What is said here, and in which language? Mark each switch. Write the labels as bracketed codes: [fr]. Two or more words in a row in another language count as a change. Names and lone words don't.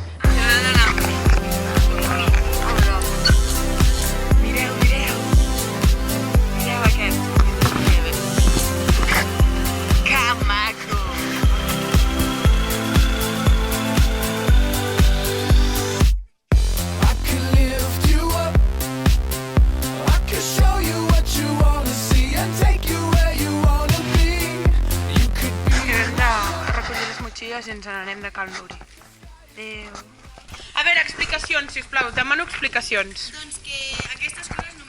[ca] Mireu, mireu. Mireu aquest. Que maco. [en] I can lift you up. I can show you what you wanna see and take you where you wanna be. You could be. [ca] Hem de recollir les motxilles i ens n'anem de Cal Nuri. Adéu. A veure, explicacions, sisplau. Demano explicacions. Doncs que aquestes coses